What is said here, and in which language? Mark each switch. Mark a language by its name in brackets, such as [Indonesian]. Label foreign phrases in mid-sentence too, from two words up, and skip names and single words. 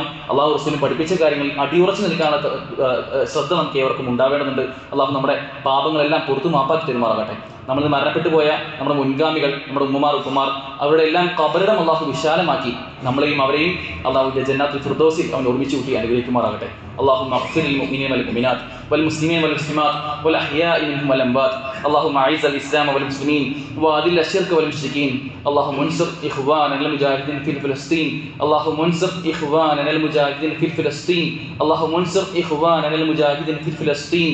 [Malayalam] അള്ളാഹു റസൂലിന് പഠിപ്പിച്ച കാര്യങ്ങളിൽ അടിയുറച്ചു നിൽക്കാനുള്ള ശ്രദ്ധ നമുക്ക് ഏവർക്കും ഉണ്ടാവേണ്ടതുണ്ട്. അള്ളാഹു നമ്മുടെ പാപങ്ങളെല്ലാം പുറത്തു മാപ്പാക്കി തെരുമാറാകട്ടെ. നമ്മൾ മരണപ്പെട്ടു പോയ നമ്മുടെ മുൻഗാമികൾ, നമ്മുടെ ഉമ്മമാർ ഉപ്പമാർ, അവരുടെ എല്ലാം ഖബറിടം അള്ളാഹു വിശാലമാക്കി നമ്മളെയും അവരെയും അള്ളാഹു [Arabic] جنات الفردوس [Malayalam] അവൻ ഒരുമിച്ച് കൂട്ടി അനുഗ്രഹിക്കുമാറാകട്ടെ. [Arabic] اللهم اغفر للمؤمنين والمؤمنات والمسلمين والمسلمات والأحياء منهم والأموات. اللهم أعز الإسلام والمسلمين وأذل الشرك والمشركين. اللهم انصر إخواننا المجاهدين في فلسطين. اللهم انصر إخواننا المجاهدين في فلسطين. اللهم انصر إخواننا المجاهدين في فلسطين.